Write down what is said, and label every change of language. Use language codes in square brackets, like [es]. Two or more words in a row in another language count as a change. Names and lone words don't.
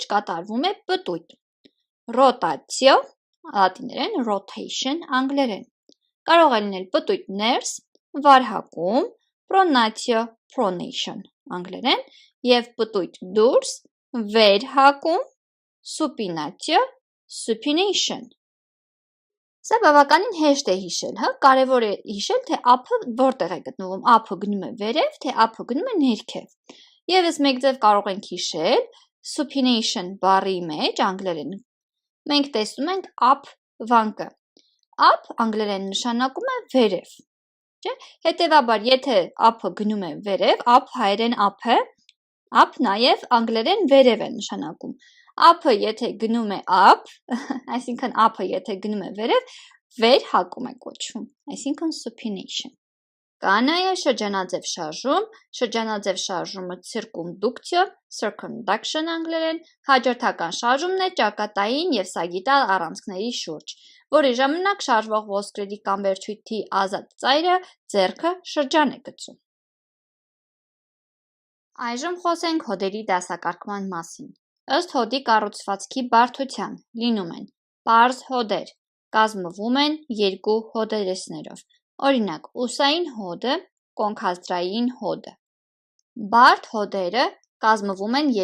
[hy] կատարվում է պտույտ։ Ռոտացիո, լատիներեն rotation, անգլերեն։ Կարող է լինել պտույտ ներս, վարհակում, պրոնացիո, pronation, անգլերեն, եւ պտույտ դուրս, վերհակում, supinatio, supination։ Սա բավականին հեշտ է հիշել, հա, կարևոր է հիշել, թե ափը որտեղ է գտնվում, ափը գնում է վերև, թե ափը գնում է ներքև։ Եվս մեկ ձև կարող ենք հիշել supination բառի մեջ, անգլերեն, մենք տեսնում ենք up վանկը։ Up անգլերեն նշանակում է վերև, չէ՞։ Հետևաբար, եթե ափը գնում է վերև, up հայերեն up է, up նաև անգլերեն վերև է նշանակում։ Ափը եթե գնում է up, այսինքն ափը եթե գնում է վերև, վերհակում է կոչվում, այսինքն supination։ Կա նաև շրջանաձև շարժում, շրջանաձև շարժումը circumductio, circumduction անգլերեն, հաջորդական շարժումն է ճակատային և սագիտալ առանցքների շուրջ, որի ժամանակ շարժվող ոսկրերի կամ վերջույթի ազատ ծայրը ձեռքը շրջան է գցում։ Այժմ խոսենք հոդերի դասակարգման մասին։ Ըստ հոդի կառուցվածքի բարդության լինում են պարզ հոդեր, կազմվում են երկու հոդերեսներով, օրինակ ուսային հոդը, կոնքազդրային հոդը։ Բարդ հոդերը կազմվում են